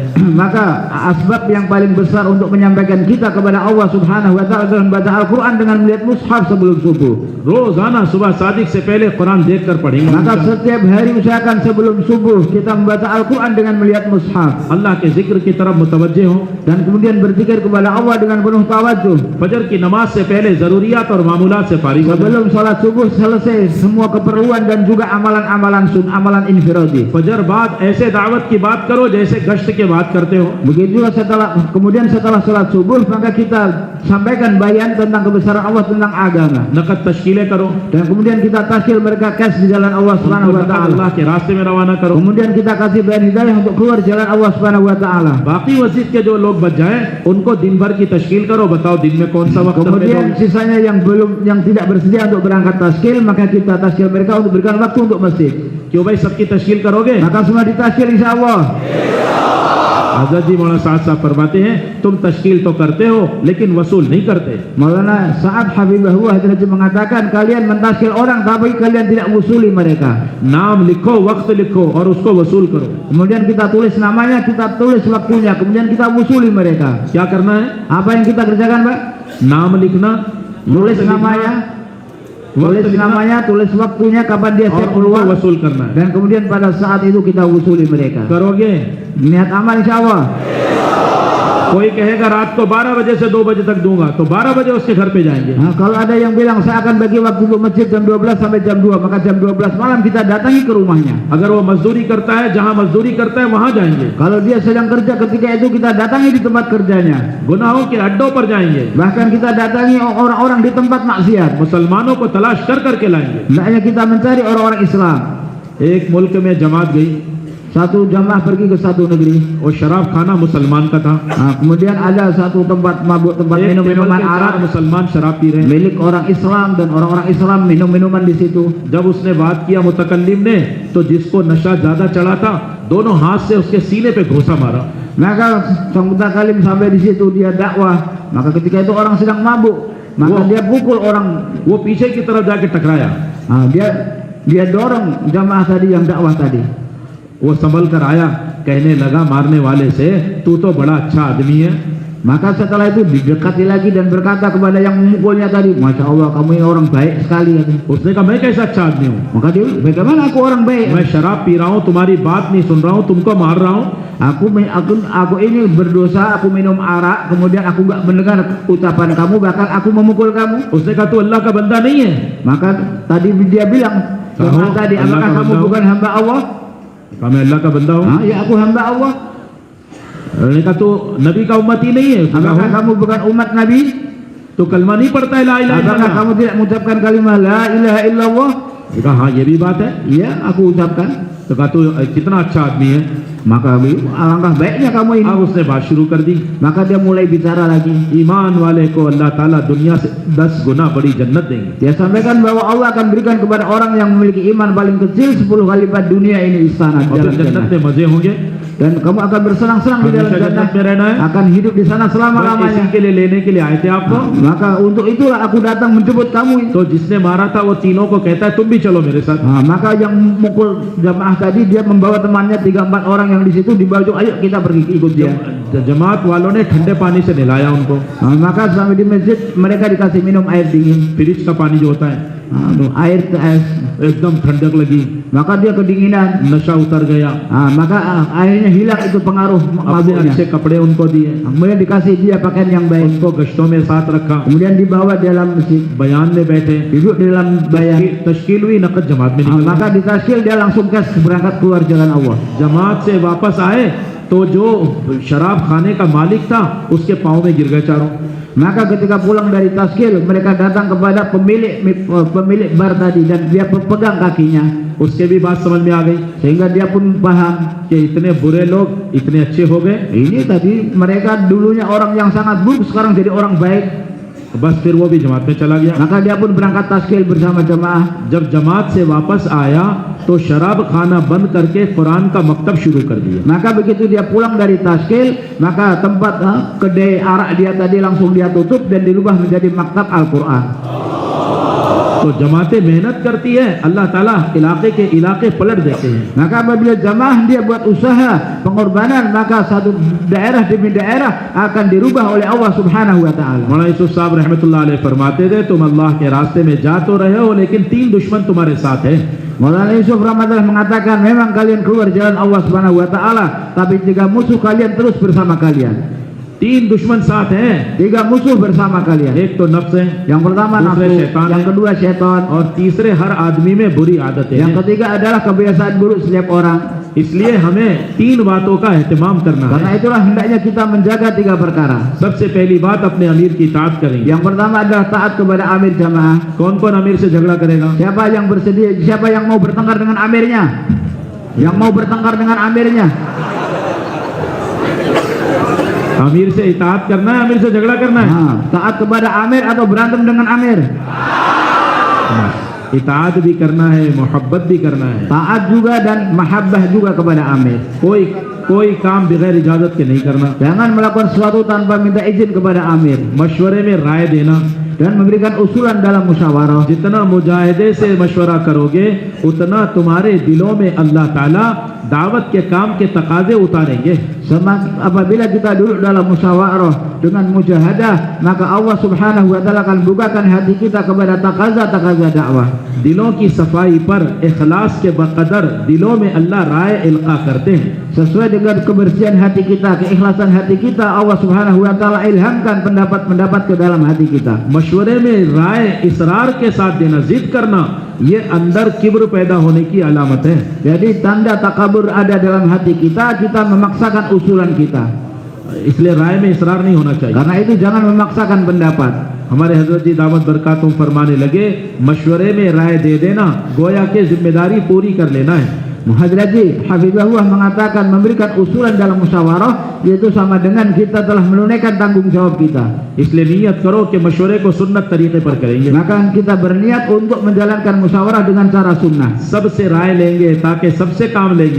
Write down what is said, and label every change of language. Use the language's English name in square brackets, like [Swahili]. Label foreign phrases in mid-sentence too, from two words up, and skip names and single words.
[Indonesian] Maka asbab yang paling besar untuk menyampaikan kita kepada Allah [Arabic] سبحانه وتعالى [Indonesian] adalah membaca Al-Qur'an dengan melihat mushaf sebelum subuh. [Urdu] روزانہ صبح صادق سے پہلے قرآن دیکھ کر پڑھیں گے. [Indonesian] Maka setiap hari usahakan sebelum subuh kita membaca Al-Qur'an dengan melihat mushaf. [Urdu] اللہ کے ذکر کی طرف متوجہ ہو [Indonesian] Dan kemudian berzikir kepada Allah dengan penuh tawadhuh. [Urdu] فجر کی نماز سے پہلے ضروریات اور معمولات سے فارغ ہو جائے. [Indonesian] Sebelum salat subuh selesai semua keperluan dan juga amalan infiradi. [Urdu] فجر بعد ایسے دعوت کی بات کرو جیسے گشت کے بات کرتے ہو. [Indonesian] Begitu juga kemudian setelah salat subuh maka kita sampaikan bayan tentang kebesaran Allah, tentang agama. [Urdu] نقد تشکیلیں کرو, [Indonesian] Dan kemudian kita taskil mereka cash di jalan Allah [Arabic] سبحانه وتعالى. [Urdu] اللہ کے راستے میں روانہ کرو. [Indonesian] Kemudian kita kasih bayan hidayah untuk keluar jalan Allah [Arabic] سبحانه وتعالى. [Urdu] باقی مسجد کے جو لوگ بچ جائیں ان کو دن بھر کی تشکیل کرو، بتاؤ دن میں کون سا وقت [Indonesian] Kemudian sisanya yang tidak bersedia untuk berangkat taskil, maka kita taskil mereka untuk berikan waktu untuk masjid. [Urdu] کیوں بھائی سب کی تشکیل کرو گے? [Indonesian] Maka semua ditaskil insyaallah. [Urdu] حضرت جی مولانا سعد صاحب فرماتے ہیں تم تشکیل تو کرتے ہو لیکن وصول نہیں کرتے. [Indonesian] Maulana Sa'ad Habibullah Hadrati mengatakan kalian mentaskil orang tapi kalian tidak usuli mereka. [Urdu] نام لکھو، وقت لکھو اور اس کو وصول کرو. [Indonesian] Kemudian kita tulis namanya, kita tulis waktunya, kemudian kita usuli mereka. [Urdu] کیا کرنا ہے? [Indonesian] Apa yang kita kerjakan, Pak? [Urdu] نام لکھنا, [Indonesian] Tulis namanya, tulis waktunya kapan dia [Urdu] और [Indonesian] siap [Urdu] उनको [Indonesian] keluar, [Urdu] وصول کرنا ہے. [Indonesian] dan kemudian pada saat itu kita usuli mereka. [Urdu] करोगे? [Indonesian] Niat amal insyaallah. [Urdu] کوئی کہے گا رات کو 12 بجے سے 2 بجے تک دوں گا تو 12 بجے اس کے گھر پہ جائیں گے. [Indonesian] Nah, kalau ada yang bilang saya akan bagi waktu untuk masjid jam 12 sampai jam 2, maka jam 12 malam kita datangi ke rumahnya. [Urdu] اگر وہ مزدوری کرتا ہے، جہاں مزدوری کرتا ہے وہاں جائیں گے. [Indonesian] Kalau dia sedang kerja ketika itu kita datangi di tempat kerjanya. [Urdu] گناہوں کے اڈوں پر جائیں گے, [Indonesian] Bahkan kita datangi orang-orang di tempat maksiat. [Urdu] مسلمانوں کو تلاش کر کر کے لائیں گے. [Indonesian] Hendaknya kita mencari orang-orang Islam. [Urdu] ایک ملک میں جماعت گئی, [Indonesian] Satu jamaah pergi ke satu negeri. [Urdu] وہ شراب خانہ مسلمان کا تھا. [Indonesian] Nah, kemudian ada satu tempat mabuk, tempat [Urdu] एक [Indonesian] minum [Urdu] टेबल [Indonesian] minuman [Urdu] पे 4 [Indonesian] arak [Urdu] مسلمان شراب پی رہے ہیں. [Indonesian] milik orang Islam, dan orang-orang Islam minum minuman di situ. [Urdu] جب اس نے بات کیا متکلم نے، تو جس کو نشہ زیادہ چڑھا تھا دونوں ہاتھ سے اس کے سینے پہ گھوسا مارا. [Indonesian] Maka sang mutakalim sampai di situ dia dakwah. Maka ketika itu orang sedang mabuk, maka dia pukul orang. [Urdu] وہ پیچھے کی طرف جا کے ٹکرایا. [Indonesian] Nah, dia dorong jamaah tadi yang dakwah tadi. [Urdu] وہ سنبھل کر آیا، کہنے لگا مارنے والے سے، تو تو بڑا اچھا آدمی ہے. [Indonesian] Maka setelah itu didekati lagi dan berkata kepada yang memukulnya tadi, [Arabic] ما شاء الله [Indonesian] kamu ini orang baik sekali. [Urdu] اس نے کہا میں کیسا اچھا آدمی ہوں? [Indonesian] Maka dia, bagaimana aku orang baik? [Urdu] میں شراب پی رہا ہوں، تمہاری بات نہیں سن رہا ہوں، تم کو مار رہا ہوں. [Indonesian] Aku ini berdosa, aku minum arak, kemudian aku nggak mendengar ucapan kamu, bahkan aku memukul kamu. [Urdu] اس نے کہا تو اللہ کا بندہ نہیں ہے? [Indonesian] Maka tadi dia bilang, Kamu tadi Allah apakah ka kamu benda? bukan hamba Allah? [Urdu] کہا میں اللہ کا بندہ ہوں. [Indonesian] Ya aku hamba Allah. [Urdu] انہوں نے کہا تو نبی کا امتی نہیں ہے? उसने [Indonesian] Apakah [Urdu] कहा, [Indonesian] kamu bukan umat Nabi? [Urdu] تو کلمہ نہیں پڑھتا ہے [Arabic] لا إله [Indonesian] Apakah [Urdu] इल्लल्लाह? [Indonesian] kamu tidak mengucapkan kalimat [Arabic] لا إله إلا الله? [Urdu] اس نے کہا ہاں یہ بھی بات ہے. [Indonesian] Iya, aku ucapkan. [Urdu] تو کہا تو کتنا اچھا آدمی ہے. [Indonesian] Maka alangkah baiknya kamu ini. [Urdu] اب اس نے بات شروع کر دی, [Indonesian] Maka dia mulai bicara lagi. [Urdu] ایمان والے کو اللہ تعالیٰ دنیا سے 10 گنا بڑی جنت دیں گے. [Indonesian] Dia sampaikan bahwa Allah akan berikan kepada orang yang memiliki iman paling kecil 10 kali lipat dunia ini istana [Urdu] और [Indonesian] jalan [Urdu] پھر جنت [Indonesian] jannah. [Urdu] میں مزے ہوں گے. [Indonesian] Dan kamu akan bersenang-senang di dalam [Urdu] हमेशा [Indonesian] jannah, [Urdu] جنت میں رہنا ہے. [Indonesian] akan hidup di sana [Urdu] बस [Indonesian] selama-lamanya. [Urdu] اسی کے لیے لینے کے لیے آئے تھے آپ کو. [Indonesian] Maka untuk itulah aku datang menjemput kamu. [Urdu] تو جس نے مارا تھا وہ تینوں کو کہتا ہے تم بھی چلو میرے ساتھ. [Indonesian] Maka yang mukul jamaah tadi dia membawa temannya 3-4 orang yang di situ, dibawa, ayo kita pergi ikut dia. [Urdu] جماعت والوں نے ٹھنڈے پانی سے نہلایا ان کو, [Indonesian] Maka sampai di masjid mereka dikasih minum air dingin, [Urdu] فریج کا پانی جو ہوتا ہے, [Indonesian] air es. [Urdu] ایک دم ٹھنڈک لگی, [Indonesian] Maka dia kedinginan. [Urdu] نشہ اتر گیا. [Indonesian] Maka akhirnya hilang itu pengaruh [Urdu] अपने [Indonesian] mabuknya. [Urdu] اچھے کپڑے ان کو دیے, [Indonesian] Kemudian dikasih dia pakaian yang baik. [Urdu] ان کو گشتوں میں ساتھ رکھا, [Indonesian] Kemudian dibawa dalam masjid, [Urdu] بیان میں بیٹھے, [Indonesian] duduk di dalam bayan. [Urdu] تشکیل ہوئی، نقد جماعت میں نکل گئے. [Indonesian] Maka ditaskil dia langsung berangkat keluar jalan Allah. [Urdu] جماعت سے واپس آئے تو جو شراب خانے کا مالک تھا اس کے پاؤں میں گر گئے چاروں. [Indonesian] Maka ketika pulang dari taskil, mereka datang kepada pemilik bar tadi dan dia pegang kakinya, [Urdu] اس کے بھی بات سمجھ میں آ گئی [Indonesian] sehingga dia pun paham, [Urdu] کہ اتنے برے لوگ اتنے اچھے ہو گئے, [Indonesian] ini tadi mereka dulunya orang yang sangat buruk, sekarang jadi orang baik. [Urdu] بس پھر وہ بھی جماعت میں چلا گیا. [Indonesian] Maka dia pun berangkat taskil bersama jamaah. [Urdu] جب جماعت سے واپس آیا تو شراب خانہ بند کر کے قرآن کا مکتب شروع کر دیا. [Indonesian] Maka begitu dia pulang dari taskil, maka tempat kedai arak dia tadi langsung dia tutup dan dirubah menjadi maktab Al-Quran. [Urdu] تو جماعتیں محنت کرتی ہے، اللہ تعالیٰ علاقے کے علاقے پلٹ دیتے ہیں. [Indonesian] Maka apabila jamaah dia buat usaha pengorbanan, maka satu daerah demi daerah akan dirubah oleh Allah [Arabic] سبحانه وتعالى. [Urdu] مولانا یوسف صاحب [Arabic] رحمة الله عليه [Urdu] فرماتے تھے، تم اللہ کے راستے میں جا تو رہے ہو لیکن 3 دشمن تمہارے ساتھ ہے. [Indonesian] Maulana Yusuf Rahmatullah mengatakan, memang kalian keluar jalan Allah [Arabic] سبحانه وتعالى, [Indonesian] tapi 3 musuh kalian terus bersama kalian. [Urdu] 3 دشمن ساتھ ہیں, [Indonesian] 3 musuh bersama kalian. [Urdu] ایک تو نفس ہے, [Indonesian] Yang pertama [Urdu] दूसरे [Indonesian] nafsu, [Urdu] शैतान [Indonesian] yang [Urdu] है, [Indonesian] kedua setan, [Urdu] اور تیسرے ہر آدمی میں بری عادتیں [Indonesian] yang [Urdu] हैं। [Indonesian] ketiga adalah kebiasaan buruk setiap orang. [Urdu] اس لیے ہمیں 3 باتوں کا اہتمام کرنا [Indonesian] Karena [Urdu] है। [Indonesian] itulah hendaknya kita menjaga 3 perkara. [Urdu] سب سے پہلی بات، اپنے امیر کی اطاعت کریں گے. [Indonesian] Yang pertama adalah taat kepada amir jamaah. [Urdu] کون کون امیر سے جھگڑا کرے گا? [Indonesian] Siapa yang mau bertengkar dengan amirnya? Yang mau bertengkar dengan amirnya? [Urdu] امیر سے اطاعت کرنا ہے، امیر سے جھگڑا کرنا ہے? [Indonesian] Taat kepada amir atau berantem dengan amir? [Urdu] اطاعت بھی کرنا ہے، محبت بھی کرنا ہے. [Indonesian] Taat juga dan mahabbah juga kepada amir. [Urdu] کوئی کام بغیر اجازت کے نہیں کرنا. [Indonesian] Jangan melakukan sesuatu tanpa minta izin kepada amir. [Urdu] مشورے میں رائے دینا, [Indonesian] Dan memberikan usulan dalam musyawarah. [Urdu] جتنا مجاہدے سے مشورہ کرو گے اتنا تمہارے دلوں میں اللہ تعالیٰ دعوت کے کام کے تقاضے اتاریں گے. [Indonesian] Apabila kita duduk dalam musyawarah dengan mujahadah, maka Allah [Arabic] سبحانه وتعالى [Indonesian] akan bukakan hati kita kepada takaza dakwah. [Urdu] دلوں کی صفائی پر اخلاص کے بقدر دلوں میں اللہ رائے القا کرتے ہیں. [Indonesian] Sesuai dengan kebersihan hati kita, keikhlasan hati kita, Allah [Arabic] سبحانه وتعالى [Indonesian] ilhamkan pendapat-pendapat ke dalam hati kita. [Urdu] مشورے میں رائے اصرار کے ساتھ دینا، ضد کرنا، یہ اندر کبر پیدا ہونے کی علامت ہے. [Indonesian] Jadi tanda takabur ada dalam hati kita, kita memaksakan usulan kita. [Urdu] اس لیے رائے میں اصرار نہیں ہونا چاہیے. [Indonesian] Karena itu jangan memaksakan pendapat. [Urdu] ہمارے حضرت جی [Arabic] دامت برکاتهم [Urdu] فرمانے لگے، مشورے میں رائے دے دینا گویا کے ذمہ داری پوری کر لینا ہے. [Indonesian] Muhadzir Haji Hafizahullah mengatakan memberikan usulan dalam musyawarah yaitu sama dengan kita telah menunaikan tanggung jawab kita. [Urdu] اس لیے نیت کرو کہ مشورے کو سنت طریقے پر کریں گے. [Indonesian] Maka kita berniat untuk menjalankan musyawarah dengan cara sunnah. [Urdu] سب سے رائے لیں گے تاکہ سب سے کام لیں گے.